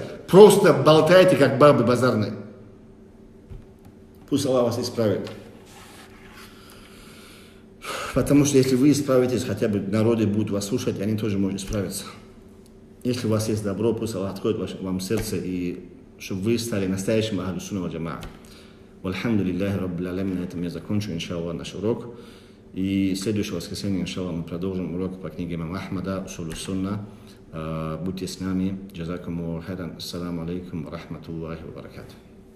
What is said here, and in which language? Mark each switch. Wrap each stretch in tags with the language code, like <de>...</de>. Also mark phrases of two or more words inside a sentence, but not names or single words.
<ru>Просто болтаете, как бабы базарные. Пусть Аллах вас исправит. Потому что если вы исправитесь, хотя бы народы будут вас слушать, они тоже могут исправиться. Если у вас есть добро, пусть Аллах откроет вам сердце, и чтобы вы стали настоящим</ru> <ar>أهل السنة والجماعة. والحمد لله رب العالمين.</ar> <ru>На этом я закончу, иншаллах, наш урок. И следующее воскресенье, иншаллах, мы продолжим урок по книге имама Ахмада «Усулу сунна». Будьте с нами.</ru> <ar>جزاكم الله خيرا. السلام عليكم ورحمة الله وبركاته.</ar>